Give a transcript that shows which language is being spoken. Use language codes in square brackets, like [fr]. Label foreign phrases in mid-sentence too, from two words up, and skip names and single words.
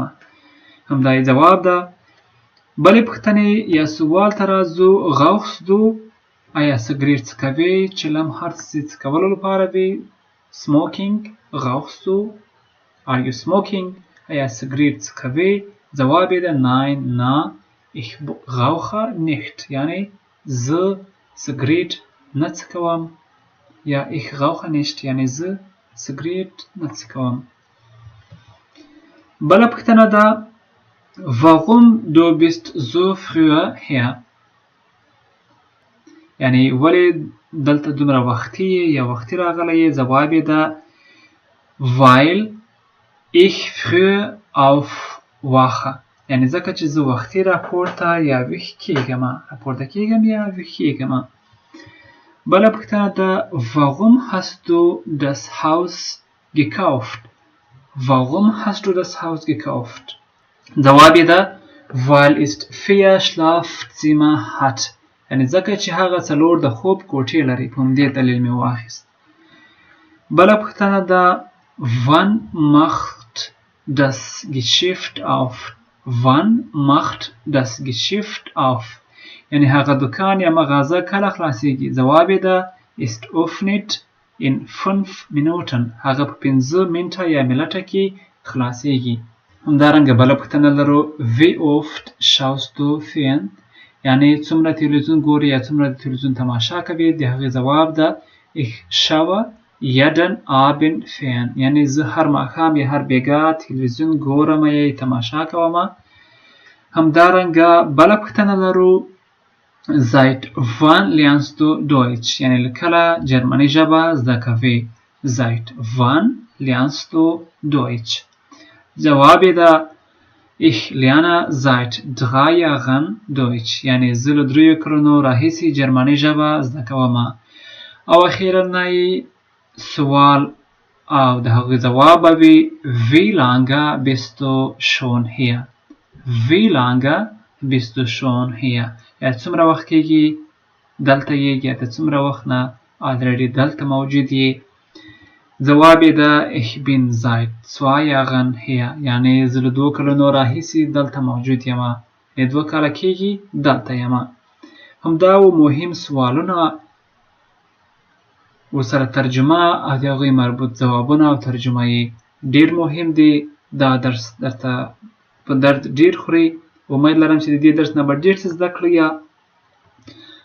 [ps] همدا یې جواب ده. بلې پوښتنې یا سوال ته راځو [de] rauchst du؟ [ps] آیا سګرېټ څکوې؟ چلم هر څه څکولو لپاره وي. [en] smoking [de] rauchst du؟ [en] are you smoking؟ [ps] آیا سګرېټ څکوې؟ جواب یې ده [de] nein na ich rauche nicht [ps] یعنی زه سګرېټ نه څکوم یا [de] ich rauche nicht [ps] یعنی زه سګرېټ نه څکوم. بله پوښتنه ده [de] warum du bist so früh hier؟ [ps] یعنی ولې دلته دومره وختي یا وختي راغلی یې؟ جواب یې ده [de] weil ich früh aufwache [ps] یعنی ځکه چې زه وختي راپورته یا ویښ کیږم. راپورته کیږم یا ویښ کیږم. بله پوښتنه ده [de] warum hast du das Haus gekauft؟ warum hast du das Haus gekauft؟ [ps] جواب یې ده [de] weil es 4 Schlafzimmer hat [ps] یعنی ځکه چې هغه 4 د خوب کوټې لري. په همدې دلیل مې واخیست. بله پوښتنه ده [de] wann macht das Geschäft auf؟ wann macht das Geschäft auf [ps] یعنی هغه دکان یا مغازه کله خلاصیږي؟ جواب یې ده [de] ist öffnet in 5 Minuten [ps] هغه په 5 منټه یا منټه کې خلاصیږي. همدارنګه بله پوښتنه لرو [de] wie oft schaust du Fern؟ [ps] یعنی څومره تلویزیون ګوري یا څومره د تلویزیون تماشا کوي؟ د هغې جواب ده [de] ich schaue jeden Abend Fern [ps] یعنی زه هر ماښام یا هر بیګا تلویزیون ګورم یا تماشا کوم. همدارنګه بله پوښتنه لرو [de] seit wann lernst du Deutsch؟ [ps] یعنی له کله جرمني ژبه زده کوې؟ [de] seit wann lernst du Deutsch؟ [ps] جواب یې ده [de] ich lerne seit 3 Jahren Deutsch [ps] یعنی زه له 3 کلونو راهیسې جرمني ژبه زده کوم. او اخیرنی سوال او د هغې جواب به وي [de] wie lange bist du schon hier؟ wie lange bist du schon hier [ps] یا څومره وخت کېږي دلته یې یا ته څومره وخت نه already دلته موجود یې؟ جواب یې ده [de] ich bin seit 2 Jahren hier [ps] یعنی زه له 2 کلونو راهیسې دلته موجود یم. 2 کاله کېږي دلته یم. همدا و مهم سوالونه ورسره ترجمه او د هغوی مربوط ځوابونه او ترجمه یې ډېر مهم دی. دا درس درته په درد ډېر خوري. امید لرم چې د دې درس نه به ډېر څه زده کړئ.